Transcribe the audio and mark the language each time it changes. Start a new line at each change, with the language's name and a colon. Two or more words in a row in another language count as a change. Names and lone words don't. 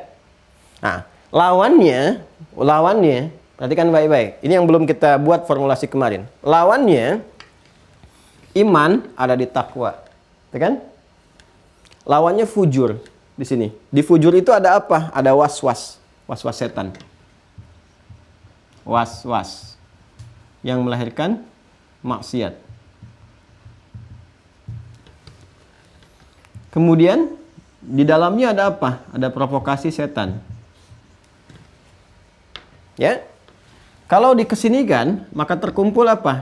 Indonesian: Nah, lawannya, perhatikan baik-baik. Ini yang belum kita buat formulasi kemarin. Lawannya iman ada di takwa. Ya kan? Lawannya fujur di sini. Di fujur itu ada apa? Ada was-was. Was-was setan. Was-was yang melahirkan maksiat. Kemudian di dalamnya ada apa? Ada provokasi setan. Ya. Kalau dikesinikan, maka terkumpul apa?